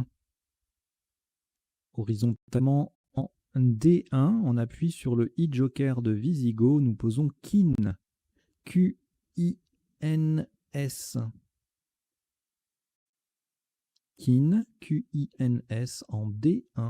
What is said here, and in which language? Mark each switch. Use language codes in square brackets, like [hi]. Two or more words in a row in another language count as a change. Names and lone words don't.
[fr] Horizontalement en D1, on appuie sur le e-joker de Visigo. Nous posons Kin. Q-I-N-S. Kin, Q-I-N-S en D1.